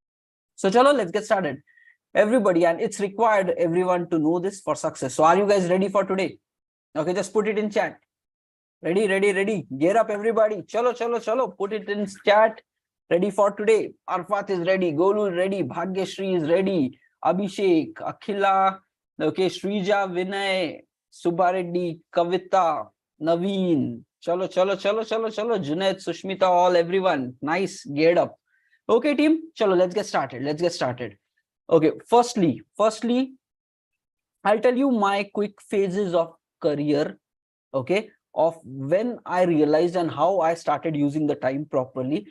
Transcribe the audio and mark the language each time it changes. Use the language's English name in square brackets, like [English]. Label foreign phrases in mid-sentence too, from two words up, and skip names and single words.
[English] So chalo, let's get started. everybody, and it's required everyone to know this for success. So are you guys ready for today? Okay, just put it in chat. Ready, ready, ready. Get up, everybody. [Hindi] Chalo, chalo, chalo. [English] Put it in chat. Ready for today. Arfat is ready. Golu is ready. Bhagyashri is ready. Abhishek, Akhila, okay, Srija, Vinay, Subbareddy, Kavita, Naveen. [Hindi] Chalo, chalo, chalo, chalo, chalo. [English] Junaid, Sushmita, all, everyone. Nice. Get up. Okay, team. Chalo, let's get started. Let's get started. Okay, firstly, I'll tell you my quick phases of career, okay, of when I realized and how I started using the time properly.